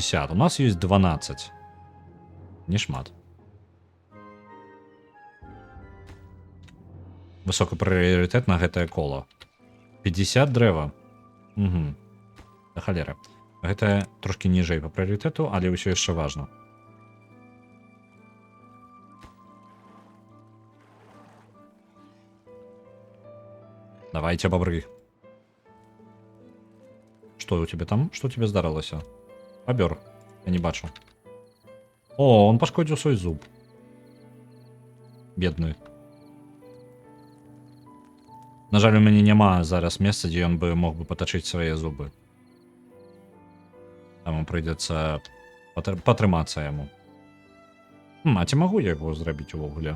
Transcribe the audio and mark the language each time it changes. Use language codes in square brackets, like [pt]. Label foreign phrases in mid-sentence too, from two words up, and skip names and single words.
[be] У нас ёсць 12. Не шмат. Высокі прыярытэт на гэтае кола. 50 дрэва. Угу. Да халеры. Гэта трошки ніжэй па прыярытэту, але ўсё яшчэ важна. [ru] Давайте, бобры. Что у тебя там? Что у тебя здарылася? [be] Побер. Я не бачу. О, он пашкодзіў свой зуб. Бедны. На жаль, у мяне няма зараз месца, дзе ён бы мог бы патачыць свае зубы. Таму прыйдзецца патрымацца яму. А ці магу я яго зрабіць увогуле?